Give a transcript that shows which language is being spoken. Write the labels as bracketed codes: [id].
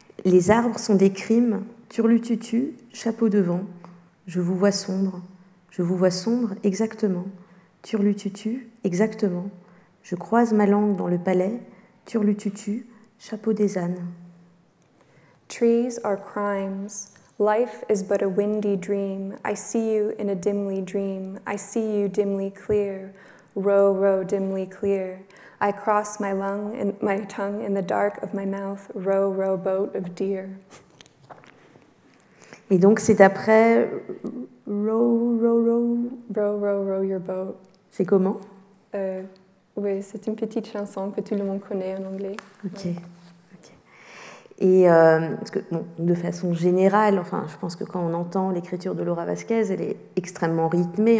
[fr] Les arbres sont des crimes, turlututu, chapeau de vent. Je vous vois sombre, exactement. Turlututu, exactement. Je croise ma langue dans le palais, turlututu, chapeau des ânes. [en] Trees are crimes. Life is but a windy dream. I see you in a dimly dream. I see you dimly clear. Row, row, dimly clear. I cross my tongue in the dark of my mouth. Row, row, boat of deer. [fr] Et donc c'est après [en] row, row, row. Row, row, row your boat. [fr] C'est comment? Oui, c'est une petite chanson que tout le monde connaît en anglais. Ok. Ouais. Et parce que, bon, de façon générale, enfin, je pense que quand on entend l'écriture de Laura Vasquez, elle est extrêmement rythmée.